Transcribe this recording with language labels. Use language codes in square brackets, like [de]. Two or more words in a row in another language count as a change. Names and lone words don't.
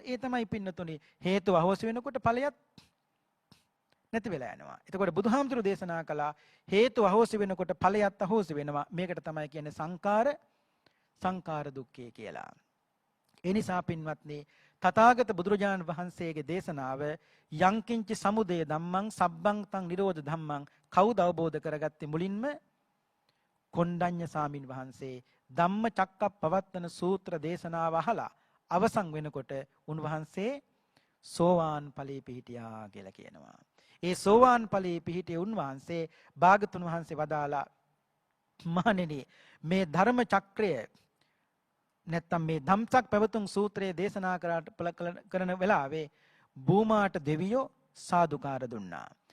[si] ඒ තමයි පින්නතුනි හේතු අහෝසි වෙනකොට ඵලයත් නැති වෙලා යනවා. එතකොට බුදුහාමුදුරු දේශනා කළා හේතු අහෝසි වෙනකොට ඵලයත් අහෝසි වෙනවා. මේකට තමයි කියන්නේ සංකාර දුක්ඛය කියලා. ඒ නිසා පින්වත්නි තථාගත බුදුරජාණන් වහන්සේගේ දේශනාව [pi] යංකින්ච සමුදය ධම්මං සබ්බං තං නිරෝධ ධම්මං [si] කවුද අවබෝධ කරගත්තේ? මුලින්ම කොණ්ඩඤ්ඤ සාමින් වහන්සේ ධම්මචක්කප්පවත්තන සූත්‍ර දේශනාව අහලා අවසන් වෙනකොට උන්වහන්සේ සෝවාන් ඵලයේ පිහිටියා කියලා කියනවා. ඒ සෝවාන් ඵලයේ පිහිටිය උන්වහන්සේ භාගතුන් වහන්සේ වදාලා මහණෙනි මේ ධර්ම චක්‍රය නැත්තම් මේ ධම්සක් පැවතුම් සූත්‍රයේ දේශනා කරන වෙලාවේ භූමාට දෙවියෝ සාදුකාර දුන්නා.